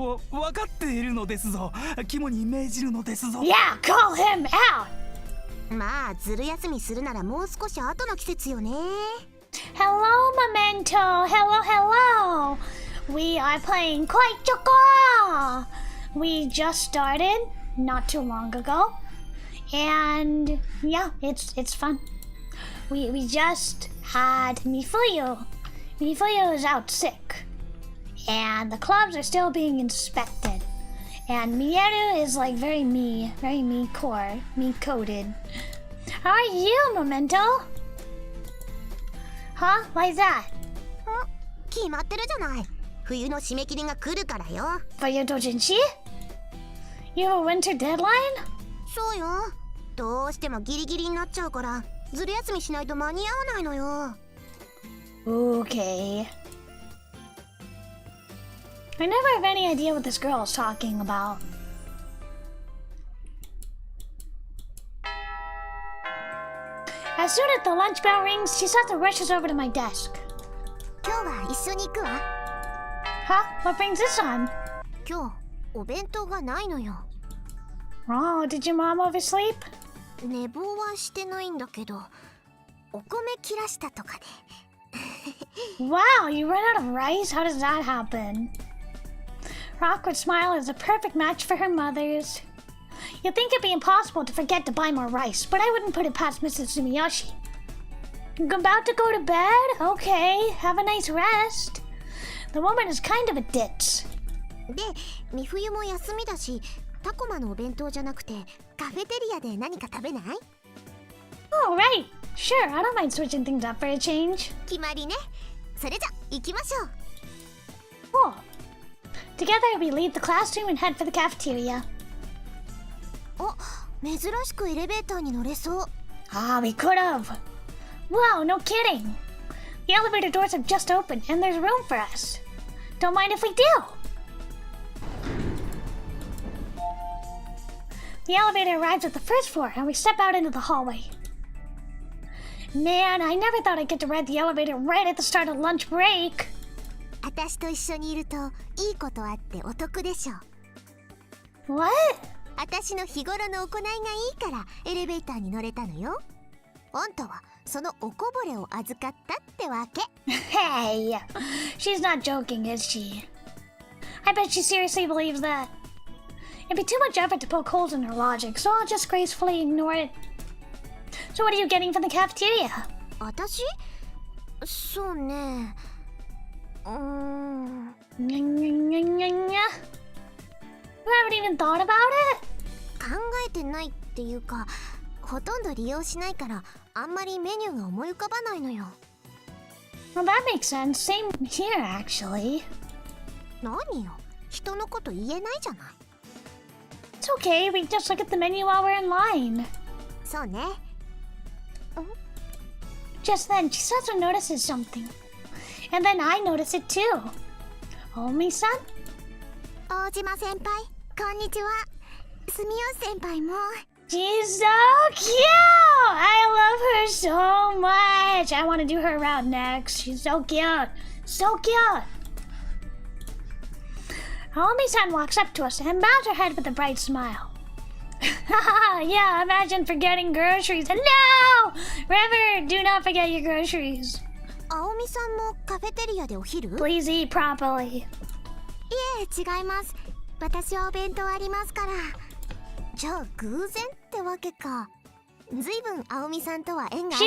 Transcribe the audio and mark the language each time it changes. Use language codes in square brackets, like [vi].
[ja] わかっているのですぞ。肝に銘じるのですぞ。 [en] Yeah, call him out. [ja] まあずる休みするならもう少し後の季節よね。 [en] Hello, Memento. Hello. We are playing Koi Choco. We just started not too long ago, and yeah, it's fun. We just had Mifuyu. Mifuyu is out sick, and the clubs are still being inspected. And Mieru is like very me coded. How are you, Memento? Huh? Why is that? [ja] 決まってるじゃない。冬の締め切りが来るからよ。 [en] For your dojinshi? You have a winter deadline? [ja] そうよ。どうしてもギリギリになっちゃうから、ずる休みしないと間に合わないのよ。 [en] Okay. I never have any idea what this girl is talking about. As soon as the lunch bell rings, Chisato rushes over to my desk. [ja] 今日は一緒に行くわ。 [en] Huh? What brings this on? [ja] 今日お弁当がないのよ。 [en] Oh, did your mom oversleep? [ja] 寝坊はしてないんだけど、お米切らしたとかで。 [en] Wow, you run out of rice? How does that happen? Her awkward smile is a perfect match for her mother's. You'd think it'd be impossible to forget to buy more rice, but I wouldn't put it past Mrs. Sumiyoshi. You're about to go to bed? Okay, have a nice rest. The woman is kind of a ditz. [ja] で、美冬も休みだし、タコマのお弁当じゃなくてカフェテリアで何か食べない？ [en] Oh, right. Sure, I don't mind switching things up for a change. [ja] 決まりね。それじゃ行きましょう。 [en] Cool. Together, we leave the classroom and head for the cafeteria. [ja] お、珍しくエレベーターに乗れそう。 [en] Ah, we could have. Wow, no kidding. The elevator doors have just opened, and there's room for us. Don't mind if we do. The elevator arrives at the first floor, and we step out into the hallway. Man, I never thought I'd get to ride the elevator right at the start of lunch break. [ja] 私と一緒にいるといいことあってお得でしょ。 [en] What? [ja] 私の日頃の行いがいいからエレベーターに乗れたのよ。あんたはそのおこぼれを預かったってわけ。 [en] Hey, she's not joking, is she? I bet she seriously believes that. It'd be too much effort to poke holes in her logic, so I'll just gracefully ignore it. So what are you getting from the cafeteria? [ja] 私？そうね。 Nya, nya, nya, nya, nya. [en] You haven't even thought about it? [ja] 考えてないっていうか、ほとんど利用しないからあんまりメニューが思い浮かばないのよ。 [en] Well, that makes sense. Same here, actually. [ja] 何よ、人のこと言えないじゃない。 [en] It's okay. We just look at the menu while we're in line. [ja] そうね。 [en] Just then, Chisato notices something. And then I notice it too. Omi-san? [ja] 大島先輩、こんにちは。住吉先輩も。 [en] She's so cute! I love her so much. I want to do her around next. She's so cute. So cute. Omi-san walks up to us and bows her head with a bright smile. Yeah, imagine forgetting groceries. No! River, do not forget your groceries. [ja] 青美さんもカフェテリアでお昼？ [en] Please eat properly. [ja] いえ、違います。私はお弁当ありますから。じゃあ偶然ってわけか。ずいぶん青美さんとは縁がある